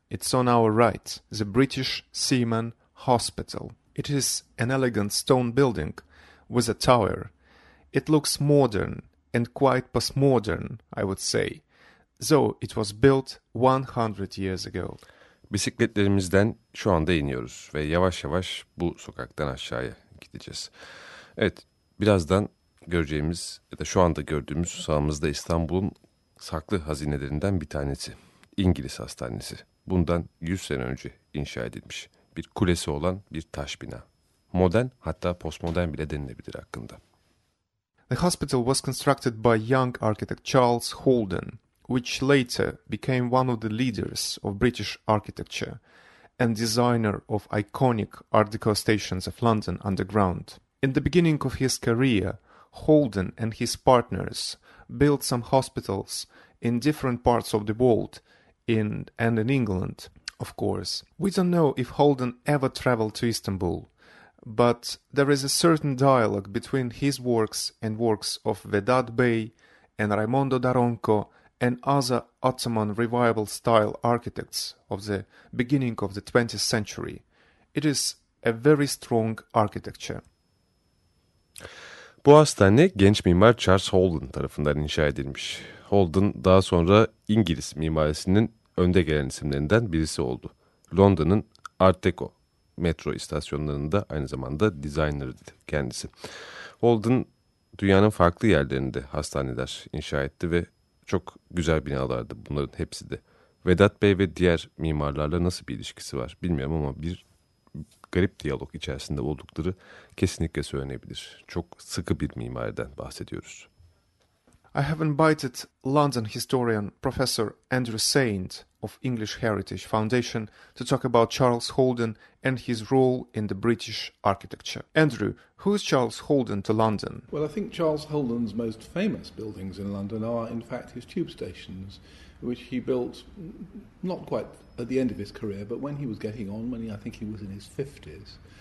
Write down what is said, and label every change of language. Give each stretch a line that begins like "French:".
English: It's on our right, the British Seaman Hospital. It is an elegant stone building with a tower. It looks modern and quite postmodern, I would say, though it was built 100 years ago.
Turkish: Bisikletlerimizden şu anda iniyoruz ve yavaş yavaş bu sokaktan aşağıya gideceğiz. Evet, birazdan göreceğimiz ya da şu anda gördüğümüz sağımızda İstanbul'un saklı hazinelerinden bir tanesi. İngiliz Hastanesi. Bundan 100 sene önce inşa edilmiş bir kulesi olan bir taş bina. Modern, hatta postmodern bile denilebilir hakkında.
English: The hospital was constructed by young architect Charles Holden, which later became one of the leaders of British architecture and designer of iconic Art Deco stations of London Underground. In the beginning of his career, Holden and his partners built some hospitals in different parts of the world, in England, of course. We don't know if Holden ever traveled to Istanbul, but there is a certain dialogue between his works and works of Vedat Bey and Raimondo Daronco and other Ottoman revival style architects of the beginning of the 20th century. It is a very strong architecture.
Turkish: Bu hastane genç mimar Charles Holden tarafından inşa edilmiş. Holden daha sonra İngiliz mimarisinin önde gelen isimlerinden birisi oldu. London'ın Art Deco metro istasyonlarında aynı zamanda designer'ıydı kendisi. Holden dünyanın farklı yerlerinde hastaneler inşa etti ve çok güzel binalardı bunların hepsi de. Vedat Bey ve diğer mimarlarla nasıl bir ilişkisi var bilmiyorum ama bir garip diyalog içerisinde oldukları kesinlikle söylenebilir. Çok sıkı bir mimariden bahsediyoruz.
English: I have invited London historian Professor Andrew Saint of English Heritage Foundation to talk about Charles Holden and his role in the British architecture. Andrew, who is Charles Holden to London? Well, I think Charles Holden's most famous buildings in London are, in fact, his tube stations, which he built not quite at the end of his career, but when he was getting on, when I think he was in his 50s.